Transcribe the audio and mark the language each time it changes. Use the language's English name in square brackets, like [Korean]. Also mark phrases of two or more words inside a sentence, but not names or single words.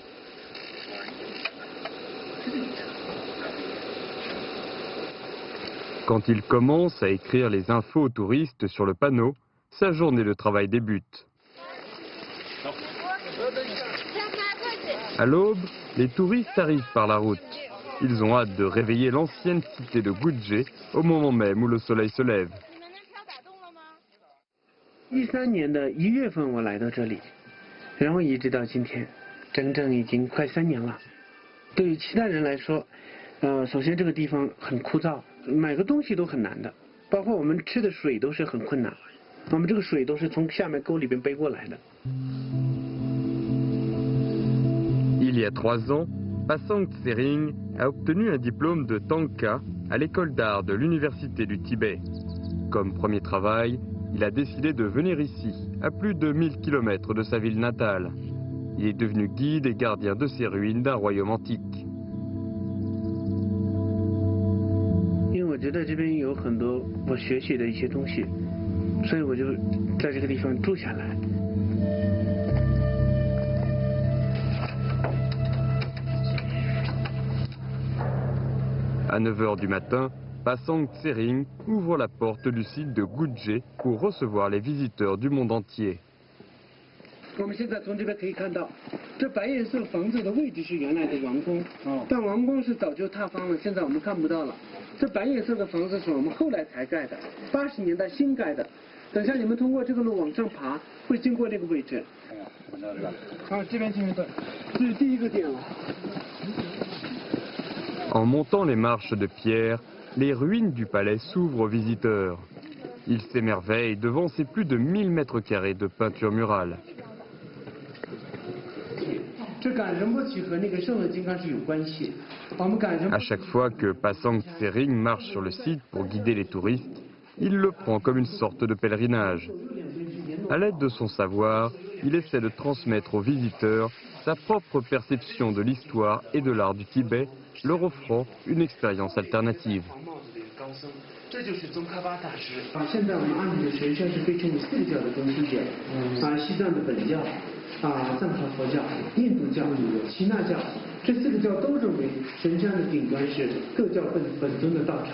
[French] Quand il commence à écrire les infos aux touristes sur le panneau, sa journée de travail débute. À l'aube, les touristes arrivent par la route. Ils ont hâte de réveiller l'ancienne cité de Gudje au moment même où le soleil se lève. [Chinese] 13 年的1月份我来到这里，然后一直到今天，整整已经快3年了。对于其他人来说，首先这个地方很枯燥，买个东西都很难的，包括我们吃的水都是很困难。我们这个水都是从下面沟里边背过来的。 [French] Il y a 3 ans, Pasang Tsering a obtenu un diplôme de Tanka à l'école d'art de l'Université du Tibet. Comme premier travail, il a décidé de venir ici, à plus de 1000 km de sa ville natale. Il est devenu guide et gardien de ces ruines d'un royaume antique. [Chinese] 因为我觉得这边有很多我学习的一些东西，所以我就在这个地方住下来。 [French] À 9 h du matin, Pasang Tsering ouvre la porte du site de Gudje pour recevoir les visiteurs du monde entier. [Chinese] 我们现在从这边可以看到，这白颜色房子的位置是原来的王宫，但王宫是早就塌方了，现在我们看不到了。这白颜色的房子是我们后来才盖的，80年代新盖的。等下你们通过这个路往上爬，会经过那个位置。好，这边前面对，这是第一个点了。 [French] En montant les marches de pierre, les ruines du palais s'ouvrent aux visiteurs. Ils s'émerveillent devant ces plus de 1000 mètres carrés de peinture murale. À chaque fois que Pasang Tsering marche sur le site pour guider les touristes, il le prend comme une sorte de pèlerinage. À l'aide de son savoir, il essaie de transmettre aux visiteurs sa propre perception de l'histoire et de l'art du Tibet, leur offrant une expérience alternative. [Chinese] 这就是宗喀巴大师。现在我们安理的神像是被称为4个教的中心点，西藏的本教，藏传佛教、印度教、耆那教，这4个教都认为神像的顶端是各教本尊的道场。